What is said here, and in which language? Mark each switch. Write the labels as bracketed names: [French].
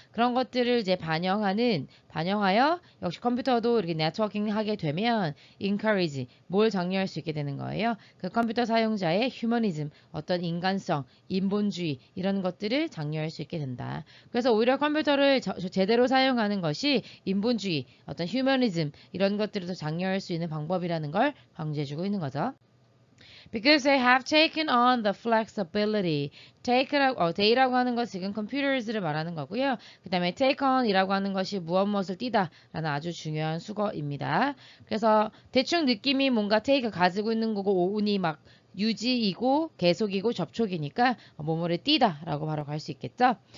[Korean] 그런 것들을 이제 반영하여 역시 컴퓨터도 이렇게 네트워킹 하게 되면 encourage 뭘 장려할 수 있게 되는 거예요. 그 컴퓨터 사용자의 휴머니즘 어떤 인간성, 인본주의 이런 것들을 장려할 수 있게 된다. 그래서 오히려 컴퓨터를 제대로 사용하는 것이 인본주의, 어떤 휴머니즘 이런 것들을 더 장려할 수 있는 방법이라는 걸 강조해주고 있는 거죠. [English] Because they have taken on the flexibility. [Korean] take라고 하는 것 지금 computers를 말하는 거고요. 그 다음에 take on이라고 하는 것이 무엇을 띠다 라는 아주 중요한 수거입니다. 그래서 대충 느낌이 뭔가 take 가지고 있는 거고 on이 막 유지이고 계속이고 접촉이니까 뭐뭐를 띠다 라고 바로 갈 수 있겠죠.